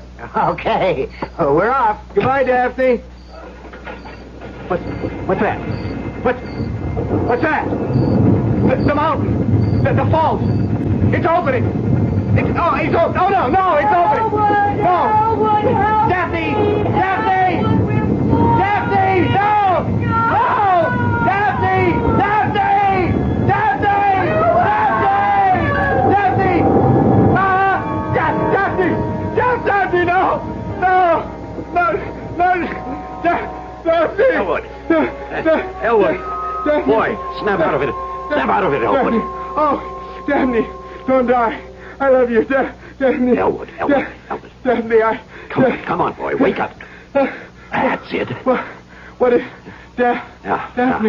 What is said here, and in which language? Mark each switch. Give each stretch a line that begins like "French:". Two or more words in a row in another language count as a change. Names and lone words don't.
English: Okay. Well, we're off. Goodbye, Daphne. What's that? What's that? The mountain. The falls. It's opening. It's open. Oh, no, it's opening. No. Elwood, help! Daphne! Daphne! Daphne! No! No! Daphne! Daphne! Daphne! Daphne! Daphne! Daphne! Daphne! No! Daphne! Elwood! Elwood! Boy, snap out of it. Snap out of it, Elwood. Oh, Daphne, don't die. I love you, Daphne. Elwood. Daphne, Come on, boy, wake up. That's it. What is... Daphne.